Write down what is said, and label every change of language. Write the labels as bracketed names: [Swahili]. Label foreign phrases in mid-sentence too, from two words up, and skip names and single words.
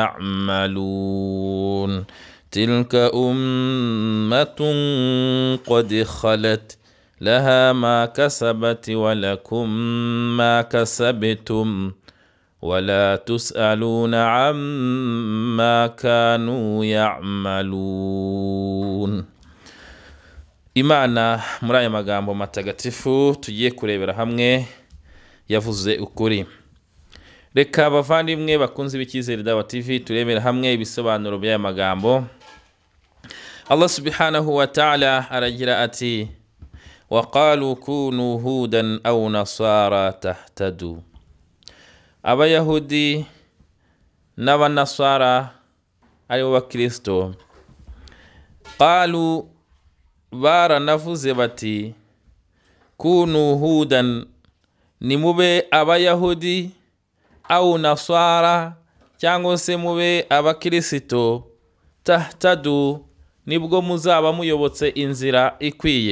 [Arabic] تعملون تلك أمة قد خلت لها ما كسبت ولكم ما كسبتم ولا تسألون عما كانوا يعملون. [Kinyarwanda] Imana muri aya magambo matagatifu tugiye kurebera hamwe yavuze ukuri. Reka bavandimwe bakunze b'Icyizere Dawa TV turebera hamwe ibisobanuro by'aya magambo, [Arabic] الله سبحانه وتعالى [Kinyarwanda] aragira ati [Arabic] وقالوا كونوا هودا أو نصارى تهتدوا. [Kinyarwanda] Abayahudi n'abanasara ari bo bakristo qalu baranavuze bati [Arabic] كونوا هودا, [Kinyarwanda] nimube abayahudi, [Arabic] أو نصارى [Kinyarwanda] cyangwa se mube abakristo, tahtadu nibwo muzaba muyobotse inzira ikwiye.